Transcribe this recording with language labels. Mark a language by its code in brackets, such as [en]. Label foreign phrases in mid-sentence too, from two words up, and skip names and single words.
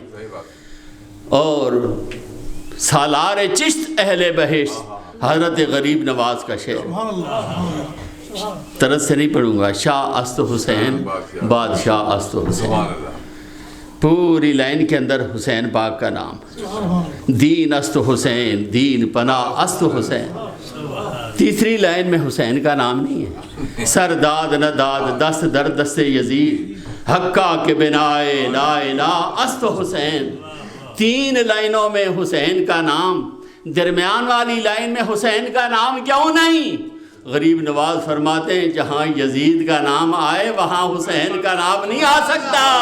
[ur] اور سالار چشت اہل بہشت حضرت غریب نواز کا شعر، طرز سے نہیں پڑھوں گا، [fa] شاہ است حسین بادشاہ است حسین، [ur] پوری لائن کے اندر حسین پاک کا نام، [fa] دین است حسین، دین پناہ است حسین۔ [ur] تیسری لائن میں حسین کا نام نہیں ہے، [fa] سرداد نہ داد دست در دست یزید، حقا کے بنائے لا الہ است حسین۔ [ur] تین لائنوں میں حسین کا نام، درمیان والی لائن میں حسین کا نام کیوں نہیں؟ غریب نواز فرماتے ہیں جہاں یزید کا نام آئے وہاں حسین کا نام نہیں آ سکتا۔